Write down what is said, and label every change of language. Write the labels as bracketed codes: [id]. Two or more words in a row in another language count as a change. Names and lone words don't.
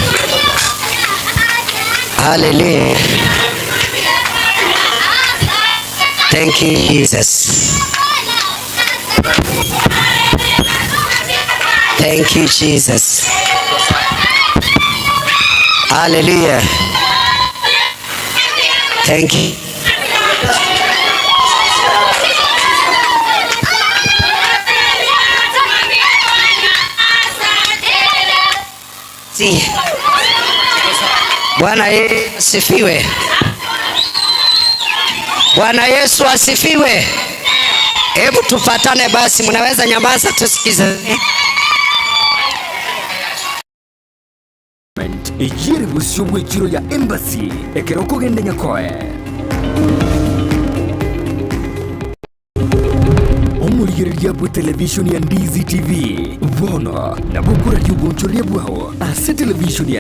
[en] Hallelujah. Thank you, Jesus. Thank you, Jesus. Hallelujah. Thank you. [sw] Bwana Yesu asifiwe. Bwana Yesu asifiwe. Hebu tupatane basi, mnaweza nyamaza tusikize. [guz] Ejiri busyo bw'ekiro ya embassy ekero kugenda nyakoe omulirya bwa television ya Ndizi TV bono na bukura ry'ubunchorya bwaho ase television ya